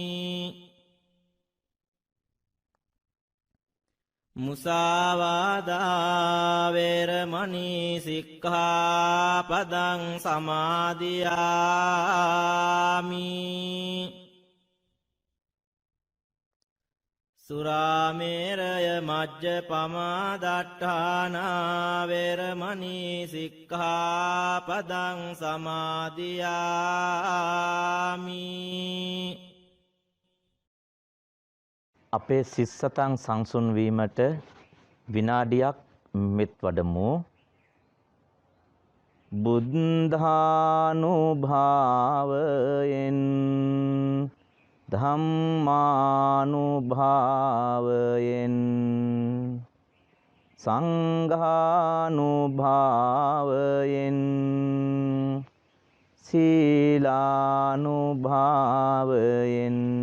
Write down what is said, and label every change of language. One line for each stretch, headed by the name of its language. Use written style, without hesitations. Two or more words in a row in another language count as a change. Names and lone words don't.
Pali: มุสาวาดาเวรมณีสิกขาปดังสมาธิยามิสุราเมรยมัจจปมาดัฏฐานาเวรมณีสิกขาปดังสมาธิยามิ
Sinhala: අපේ සිස්සතන් සංසුන් වීමට විනාඩියක් මෙත් වඩමු.
Pali: බුද්ධානුභාවයෙන් ධම්මානුභාවයෙන් සංඝානුභාවයෙන් සීලානුභාවයෙන්